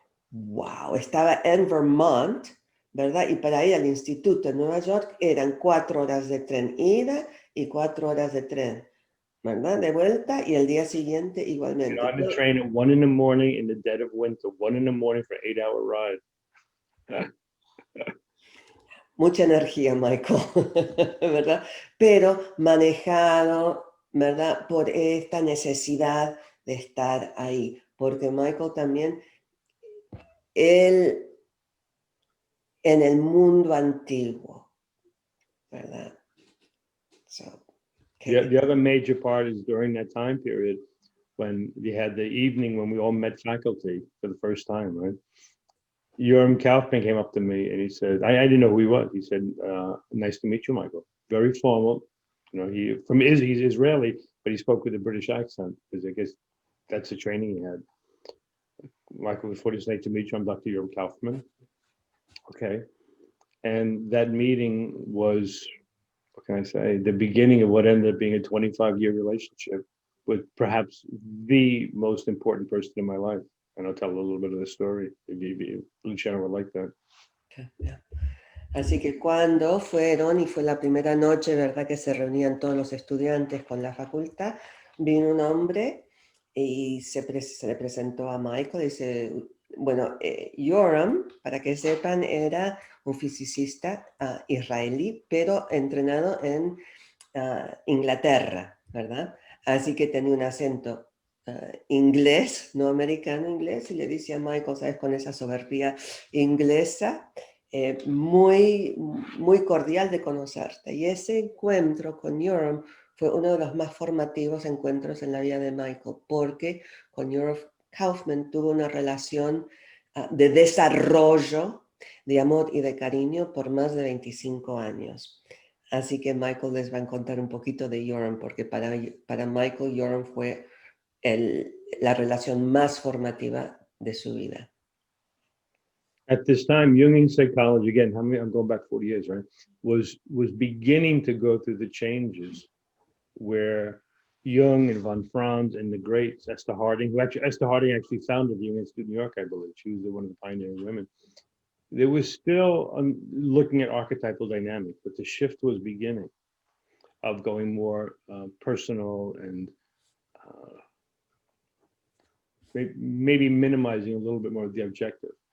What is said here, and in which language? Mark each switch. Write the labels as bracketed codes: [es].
[es] Wow, estaba en Vermont, ¿verdad? Y para ir al instituto en Nueva York eran 4 horas de tren ida y 4 horas de tren, ¿verdad? De vuelta, y el día siguiente igualmente. [en] On the train at 1 in the morning in the dead of winter, 1 in the morning for 8-hour ride. [es] Mucha energía, Michael, ¿verdad? Pero manejado, ¿verdad? Por esta necesidad de estar ahí, porque Michael también, él en el mundo antiguo, ¿verdad? [en] So, the other major part is during that time period when you had the evening when we all met faculty for the first time, right? Yoram Kaufman came up to me and he said, I didn't know who he was. He said, nice to meet you, Michael. Very formal. You know, he's Israeli, but he spoke with a British accent because I guess that's the training he had. Michael, before it's nice to meet you, I'm Dr. Yoram Kaufman. Okay. And that meeting was, what can I say, the beginning of what ended up being a 25-year relationship with perhaps the most important person in my life. And I'll tell a little bit of the story if Luciano would like that. Okay, yeah. [es] Así que cuando fueron, y fue la primera noche, ¿verdad?, que se reunían todos los estudiantes con la facultad, vino un hombre y se le presentó a Michael y dice, bueno, Yoram, para que sepan, era un fisicista israelí, pero entrenado en Inglaterra, ¿verdad? Así que tenía un acento inglés, no americano, inglés, y le dice a Michael, ¿sabes?, con esa soberbia inglesa, muy, muy cordial de conocerte. Y ese encuentro con Yoram fue uno de los más formativos encuentros en la vida de Michael, porque con Yoram Kaufman tuvo una relación de desarrollo, de amor y de cariño por más de 25 años. Así que Michael les va a contar un poquito de Yoram, porque para Michael Yoram fue la relación más formativa de su vida. [en] At this time, Jungian psychology, again, I'm going back 40 years, right, was beginning to go through the changes where Jung and von Franz and the greats, Esther Harding actually founded the Jung Institute in New York, I believe. She was one of the pioneering women. There was still looking at archetypal dynamics, but the shift was beginning of going more personal and maybe minimizing a little bit more of the objective.